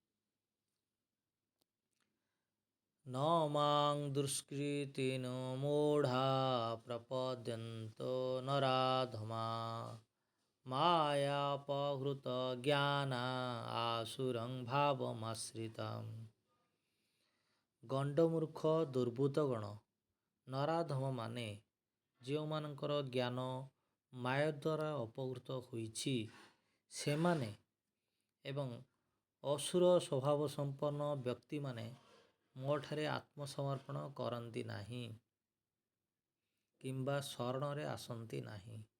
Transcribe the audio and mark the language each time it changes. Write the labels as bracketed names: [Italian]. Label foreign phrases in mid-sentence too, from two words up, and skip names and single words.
[Sanskrit] न मां दुष्कृतिन मूढ़ा प्रपद्यन्तो नराधमा मायापहृत ज्ञाना आसुरं भावमाश्रिताम्। [Odia] ଗଣ୍ଡମୂର୍ଖ ଦୁର୍ବୃତ ଗଣ ନରାଧମ ମାନେ ଯେଉଁମାନଙ୍କର ଜ୍ଞାନ ମାୟା ଦ୍ୱାରା ଅପହୃତ ହୋଇଛି ସେମାନେ ଏବଂ ଅସୁର ସ୍ୱଭାବ ସମ୍ପନ୍ନ ବ୍ୟକ୍ତିମାନେ ମୋ ଠାରେ ଆତ୍ମସମର୍ପଣ କରନ୍ତି ନାହିଁ କିମ୍ବା ଶରଣରେ ଆସନ୍ତି ନାହିଁ।